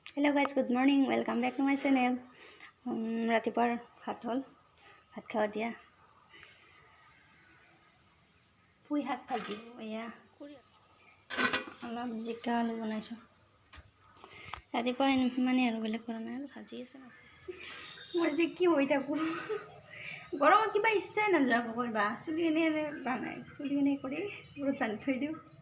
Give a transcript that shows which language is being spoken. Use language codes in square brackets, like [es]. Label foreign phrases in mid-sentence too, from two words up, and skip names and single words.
[en] hello guys good morning welcome back to my channel [as] रातिपुৱাৰ ভাত হ'ল ভাত খাব দিয়া পুই শাক ভাজি এয়া অলপ জিকা আলু বনাইছোঁ ৰাতিপুৱা ইমানেই আৰু বেলেগ কৰা নাই আৰু ভাজি আছে মই যে কি হৈ থাকোঁ গৰমত কিবা ইচ্ছাই নাযায় আকৌ কৰিবা চুলি এনে এনে বানাই চুলি এনে কৰি বহুত বান্ধি থৈ দিওঁ